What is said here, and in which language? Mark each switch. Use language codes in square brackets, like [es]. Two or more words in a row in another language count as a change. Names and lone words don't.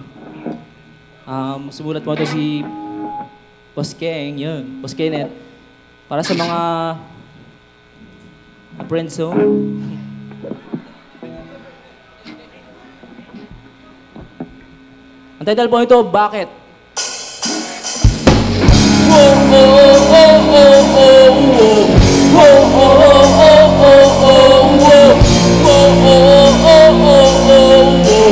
[tl] Sumulat po ito si Boss Keng, yun, Boss Kenneth. Para sa mga friends, so. Ang title po ito, Bakit? Whoa, oh, oh, oh, oh, oh. Whoa, oh, oh, oh, oh, oh, whoa. Whoa, oh, oh, oh, oh, oh.